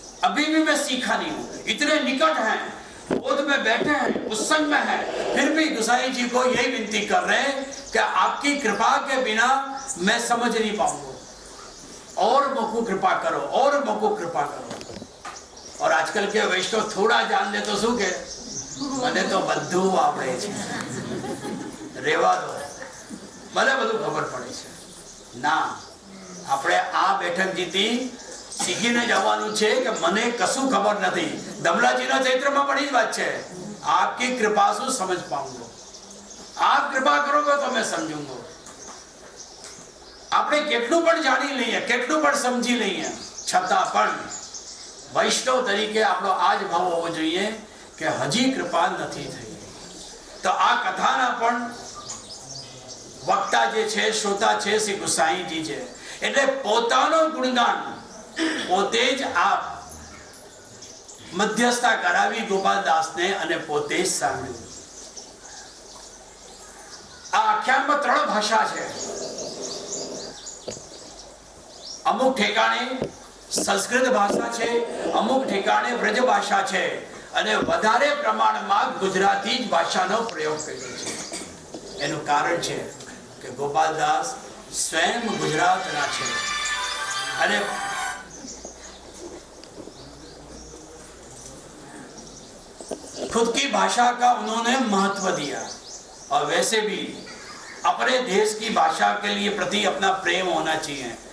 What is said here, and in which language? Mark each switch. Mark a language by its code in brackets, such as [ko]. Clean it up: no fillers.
[hi] अभी भी मैं सीखा नहीं हूं, इतने निकट हैं, गोद में बैठे हैं, उत्संग में हैं, फिर भी गुसाई जी को यही विनती कर रहे हैं कि आपकी कृपा के बिना मैं समझ नहीं पाऊंगा, और मुझको कृपा करो, और मुझको कृपा करो। और आजकल के वैष्णव थोड़ा जान ले तो [gu] शू के મને તો બધું આવડે છે, રેવા દો, મને બધું ખબર પડે છે। ના, આપણે આ બેઠક જીતી શીખીને જવાનું છે કે મને કશું ખબર નથી। દમલાજીના ચૈત્રમાં પણ જ વાત છે, [hi] आपकी कृपा से समझ पाऊंगा, आप कृपा करोगे तो मैं समझूंगा। [gu] આપણે કેટલું પણ જાણી લઈએ, કેટલું પણ સમજી લઈએ, છતાં પણ વૈષ્ણવ તરીકે આપણો આ જ ભાવ હોવો જોઈએ કે હજી કૃપા નથી થઈ। તો આ કથાના પણ વક્તા જે છે, શ્રોતા છે શ્રી ગુસાઈજી છે, એટલે પોતાનો ગુણગાન પોતે જ આપ મધ્યસ્થા કરાવી ગોપાલ દાસને અને પોતે જ સાંભળ્યું। આ આખ્યાનમાં 3 ભાષા છે। અમુક ઠેકાણે સંસ્કૃત ભાષા છે, અમુક ઠેકાણે વ્રજ ભાષા છે અને વધારે પ્રમાણમાં ગુજરાતી જ ભાષાનો પ્રયોગ કર્યો છે। એનું કારણ છે [hi] कि गोपाल दास स्वयं गुजरात नाचे। अरे खुद की भाषा का उन्होंने महत्व दिया, और वैसे भी अपने देश की भाषा के लिए प्रति अपना प्रेम होना चाहिए।